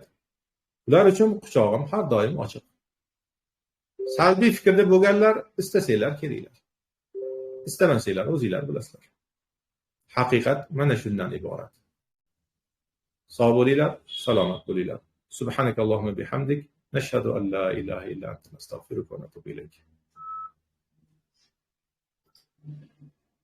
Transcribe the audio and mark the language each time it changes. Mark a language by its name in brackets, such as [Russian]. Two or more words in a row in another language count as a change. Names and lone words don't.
[Uzbek] Ular uchun quchog'im har doim ochiq. Salbiy fikrda bo'lganlar istasanglar kelinglar. Istamasanglar o'zinglar bilasizlar. Haqiqat mana shundan iborat. Sog' bo'linglar, salomat bo'linglar. [Arabic] سبحانك اللهم وبحمدك، نشهد أن لا إله إلا أنت، نستغفرك ونتوب إليك.